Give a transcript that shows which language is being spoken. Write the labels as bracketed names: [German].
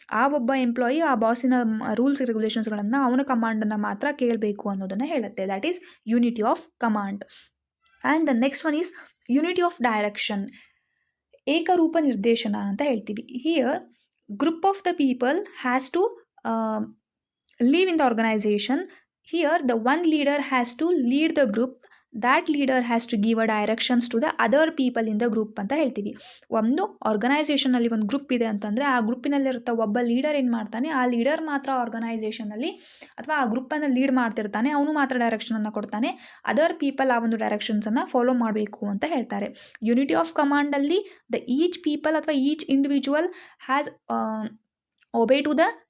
[Kannada] ಆ ಒಬ್ಬ ಎಂಪ್ಲಾಯಿ ಆ ಬಾಸಿನ ರೂಲ್ಸ್ ರೆಗ್ಯುಲೇಷನ್ಸ್ಗಳನ್ನು ಅವನ ಕಮಾಂಡನ್ನು ಮಾತ್ರ ಕೇಳಬೇಕು ಅನ್ನೋದನ್ನು ಹೇಳುತ್ತೆ. [English] That is unity of command. And the next one is unity of direction. [Kannada] ಏಕರೂಪ ನಿರ್ದೇಶನ ಅಂತ ಹೇಳ್ತೀವಿ. [English] Here group of the people has to live in the organization. Here the one leader has to lead the group. That leader has to give a directions to the other people in the group [Kannada] ಅಂತ ಹೇಳ್ತೀವಿ. ಒಂದು ಆರ್ಗನೈಸೇಷನಲ್ಲಿ ಒಂದು group ಇದೆ ಅಂತಂದರೆ ಆ ಗ್ರೂಪಿನಲ್ಲಿರುತ್ತ ಒಬ್ಬ leader ಏನು ಮಾಡ್ತಾನೆ, ಆ ಲೀಡರ್ ಮಾತ್ರ ಆರ್ಗನೈಸೇಷನಲ್ಲಿ ಅಥವಾ ಆ ಗ್ರೂಪನ್ನು ಲೀಡ್ ಮಾಡ್ತಿರ್ತಾನೆ, ಅವನು ಮಾತ್ರ ಡೈರೆಕ್ಷನನ್ನು ಕೊಡ್ತಾನೆ. ಅದರ್ ಪೀಪಲ್ ಆ ಒಂದು ಡೈರೆಕ್ಷನ್ಸನ್ನು ಫಾಲೋ ಮಾಡಬೇಕು ಅಂತ ಹೇಳ್ತಾರೆ. Unity of ಕಮಾಂಡಲ್ಲಿ [English] the each people ಅಥವಾ each individual has obey to the